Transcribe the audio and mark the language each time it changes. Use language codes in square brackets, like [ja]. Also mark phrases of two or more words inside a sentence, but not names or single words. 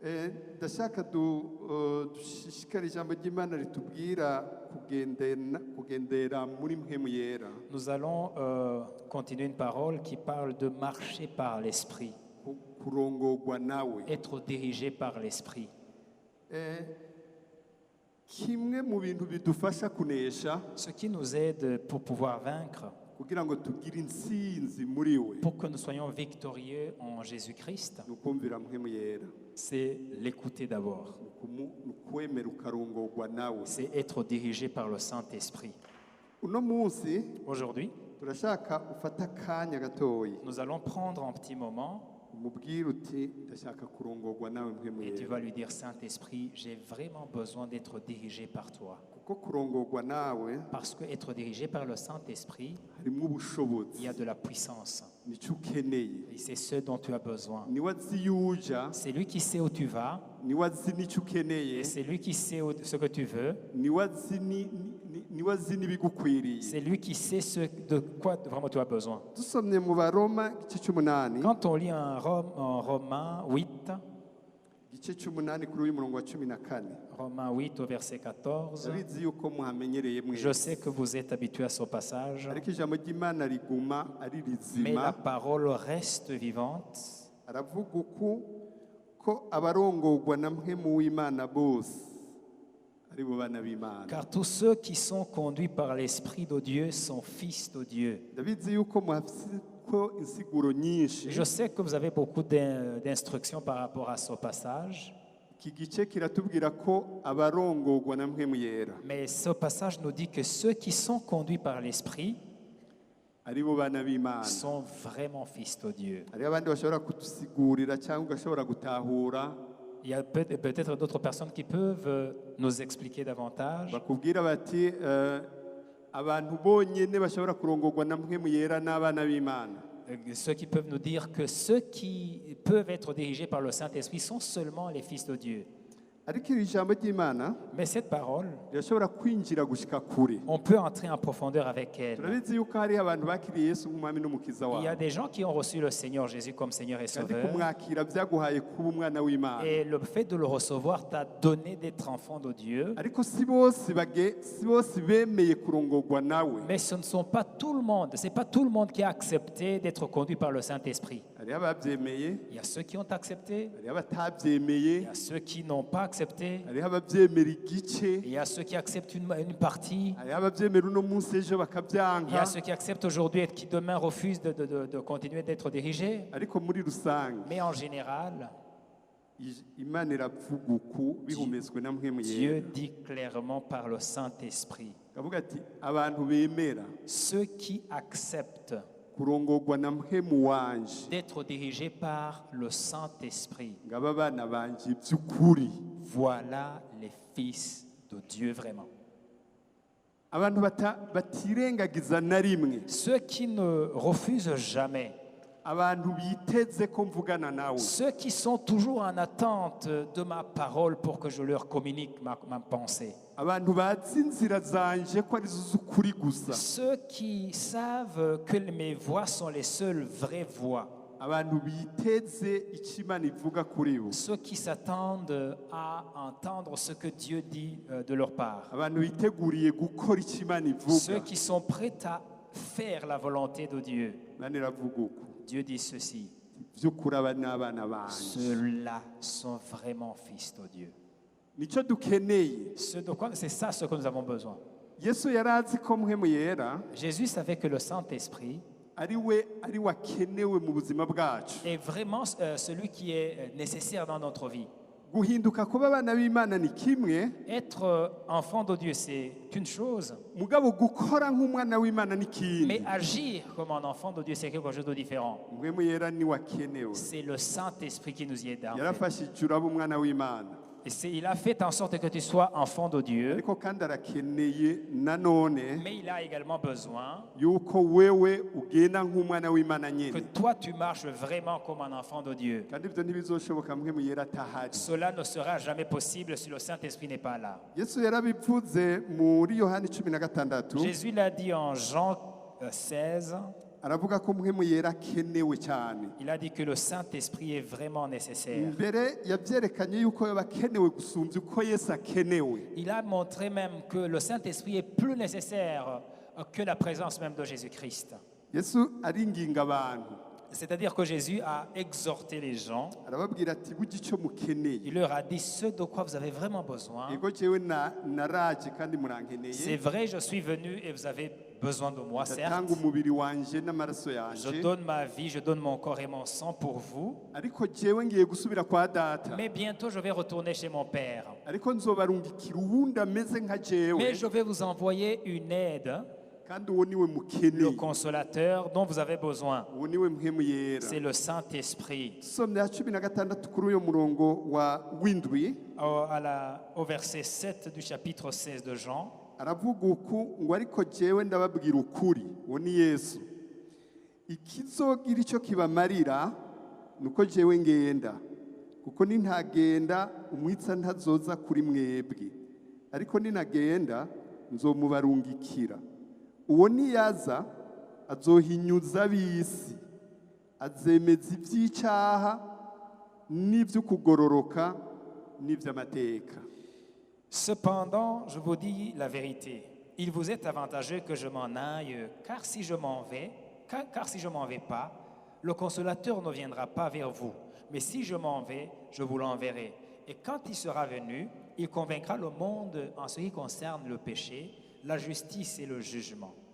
[rn] ndashaka dushishikare ijambo ry'Imana ritubwira kugendera muri mpemu yera. [fr] Nous allons continuer une parole qui parle de marcher par l'esprit, [rn] kurongorwa nawe. [fr] être dirigé par l'esprit. [rn] Kimwe mu bintu bidufasha kunesha [fr] Ce qui nous aide pour pouvoir vaincre, [rn] kugira ngo tugire intsinzi muri we [fr] pour que nous soyons victorieux en Jésus-Christ, [rn] ni ukumvira mpemu yera, [fr] c'est l'écouter d'abord. [rn] ni ukwemera ukarongorwa nawe. [fr] C'est être dirigé par le Saint-Esprit. [rn] Uno munsi [fr] Aujourd'hui, [rn] turashaka ufata akanya gatoyi [fr] nous allons prendre un petit moment [rn] umubwire uti ndashaka kurongorwa nawe mpemu [fr] et tu [rn] yera, [fr] vas lui dire, Saint-Esprit, j'ai vraiment besoin d'être dirigé par toi. [rn] kuko kurongorwa nawe [fr] Parce que être dirigé par le Saint-Esprit, [rn] harimo [fr] il [rn] ubushobozi, [fr] y a de la puissance. [rn] nicyo ukeneye. [fr] Et c'est ce dont tu as besoin. [rn] Niwe azi iyo uja, [fr] C'est lui qui sait où tu vas, [rn] niwe azi n'icyo ukeneye, [fr] et c'est lui qui sait ce que tu veux, [rn] niwe azi n'ibigukwiriye. [fr] c'est lui qui sait de quoi vraiment tu as besoin. [rn] Dusomye mu Baroma igice cy'umunani, [fr] Quand on lit en Romains 8, [rn] igice cy'umunani kuri uyu murongo wa 14, [fr] Romains 8 au verset 14, [rn] ndabizi yuko muhamenyereye [fr] je [rn] mwese, [fr] sais que vous êtes habitués à ce passage, [rn] ariko ijambo ry'Imana riguma ari [fr] mais la [rn] rizima. [fr] parole reste vivante. [rn] Aravuga ko abarongorwa na mpemu w'Imana bose ari bo bana b'Imana. [fr] Car tous ceux qui sont conduits par l'Esprit de Dieu sont fils de Dieu. [rn] Ndabizi yuko muhafite ko insiguro nyinshi. [fr] Je sais que vous avez beaucoup d'instructions par rapport à ce passage, [rn] Iki gice kiratubwira ko abarongorwa na mpemu yera [fr] mais ce passage nous dit que ceux qui sont conduits par l'Esprit [rn] ari bo bana b'Imana. [fr] sont vraiment fils de Dieu. [rn] Hari abandi bashobora kudusigurira cyangwa ugashobora gutahura, [fr] Il y a peut-être d'autres personnes qui peuvent nous expliquer davantage. [rn] bakubwira bati abantu bonyine bashobora kurongorwa na mpemu yera n'abana b'Imana. [fr] Ceux qui peuvent nous dire que ceux qui peuvent être dirigés par le Saint-Esprit sont seulement les fils de Dieu. [rn] Ariko iri jambo ry'Imana [fr] Mais cette parole, [rn] rirashobora kwinjira gushika kure. [fr] on peut entrer en profondeur avec elle. [rn] Turabizi yuko hari abantu bakiriye Yesu nk'umwami n'umukiza [fr] Il y a [rn] wabo, [fr] des gens qui ont reçu le Seigneur Jésus comme Seigneur et [rn] kandi [fr] Sauveur. [rn] kumwakira byaguhaye kuba umwana w'Imana. [fr] Et le fait de le recevoir t'a donné d'être enfant de Dieu. [rn] Ariko si bose bemeye kurongorwa nawe. [fr] Mais ce ne sont pas tout le monde, c'est pas tout le monde qui a accepté d'être conduit par le Saint-Esprit. [rn] Hariho ababyemeye, [fr] Il y a ceux qui ont accepté, [rn] hariho abatabyemeye, [fr] il y a ceux qui n'ont pas accepté, [rn] hariho ababyemera igice, [fr] et il y a ceux qui acceptent une partie, [rn] hariho ababyemera uno munsi ejo [fr] il y [rn] bakabyanga. [fr] a ceux qui acceptent aujourd'hui et qui demain refusent de continuer d'être dirigés. [rn] Ariko muri rusange [fr] Mais en général, [rn] Imana iravuga uku bihumetswe na mpemu [fr] Dieu [rn] yera. [fr] dit clairement par le Saint-Esprit, [rn] Kavuga ati abantu bemera [fr] ceux qui acceptent [rn] kurongorwa na mpemu wanje [fr] d'être dirigés par le Saint-Esprit, [rn] ngaba bana banje by'ukuri. [fr] voilà les fils de Dieu vraiment. [rn] Abantu batirengagiza na rimwe, [fr] Ceux qui ne refusent jamais, [rn] abantu biteze ko mvugana nawe, [fr] ceux qui sont toujours en attente de ma parole pour que je leur communique ma pensée, [rn] abantu bazi inzira zanje ko arizo z'ukuri gusa, [fr] ceux qui savent que mes voix sont les seules vraies voix, [rn] abantu biteze icyo Imana ivuga kuri bo, [fr] ceux qui s'attendent à entendre ce que Dieu dit de leur part, [rn] abantu biteguriye gukora icyo Imana [fr] ceux [rn] ivuga. [fr] qui sont prêts à faire la volonté de Dieu. [rn] Imana iravuga uku, [fr] Dieu dit ceci, [rn] by'ukuri aba ni abana banje. [fr] ceux-là sont vraiment fils de Dieu. [rn] Nicyo dukeneye. [fr] C'est ça ce que nous avons besoin. [rn] Yesu yari azi ko mpemu yera [fr] Jésus savait que le Saint-Esprit [rn] ari we akenewe mu buzima bwacu. [fr] est vraiment celui qui est nécessaire dans notre vie. [rn] Guhinduka kuba abana b'Imana ni kimwe, [fr] Être enfant de Dieu, c'est une chose, [rn] mugabo gukora nk'umwana w'Imana ni [fr] mais [rn] kindi. [fr] agir comme un enfant de Dieu, c'est quelque chose de différent. [rn] Mpemu yera ni wakenewe. [fr] C'est le Saint-Esprit qui nous y aide. En fait. [rn] Yarafashije uraba umwana w'Imana. [fr] Et il a fait en sorte que tu sois enfant de Dieu, [rn] Ariko kandi arakeneye nanone [fr] mais il a également besoin [rn] yuko wewe ugenda nk'umwana w'Imana [fr] que [rn] nyine. [fr] toi, tu marches vraiment comme un enfant de Dieu. [rn] Kandi ibyo ntibizoshoboka mpemu yera atahari. [fr] Cela ne sera jamais possible si le Saint-Esprit n'est pas là. [rn] Yesu yarabivuze muri Yohani 16. [fr] Jésus l'a dit en Jean 16, [rn] aravuga ko mpwemu yera akenewe cyane. [fr] Il a dit que le Saint-Esprit est vraiment nécessaire. [rn] Mbere yabyerekanye yuko yaba akenewe gusumbya uko Yesu akenewe. [fr] Il a montré même que le Saint-Esprit est plus nécessaire que la présence même de Jésus-Christ. [rn] Yesu aringinga abantu. [fr] C'est-à-dire que Jésus a exhorté les gens. [rn] Arababwira ati burya icyo mukeneye. [fr] Il leur a dit ce de quoi vous avez vraiment besoin. [rn] Yego jewe naraje kandi murankeneye. [fr] C'est vrai, je suis venu et vous avez besoin de moi, certes. [rn] Ndatanga umubiri wanje n'amaraso yanje. [fr] Je donne ma vie, je donne mon corps et mon sang pour vous. [rn] Ariko jewe ngiye gusubira kwa data. [fr] Mais bientôt, je vais retourner chez mon Père. [rn] Ariko nzobarungikira uwundi ameze nka jewe. [fr] Mais je vais vous envoyer une aide, [rn] Kandi uwo niwe [fr] le [rn] mukeneye. [fr] consolateur dont vous avez besoin. [rn] Uwo niwe mpwemu yera. [fr] C'est le Saint-Esprit. [rn] Somya 16 kuri uyo murongo w'indwi. [fr] Au verset 7 du chapitre 16 de Jean, [rn] Aravuga uku ngo ariko jewe ndababwira ukuri. Uwo ni Yesu. Ikizogira icyo kibamarira nuko jewe ngenda. Kuko nintagenda umwitsa ntazoza kuri mwebwe. Ariko ninagenda nzomubarungikira. Uwo niyaza azohinyuza ab'isi, azemeza iby'icyaha n'iby'ukugororoka n'iby'amateka. [fr] cependant, je vous dis la vérité. Il vous est avantageux que je m'en aille, car si je m'en vais pas, le consolateur ne viendra pas vers vous. Mais si je m'en vais, je vous l'enverrai. Et quand il sera venu, il convaincra le monde en ce qui concerne le péché, la justice et le jugement.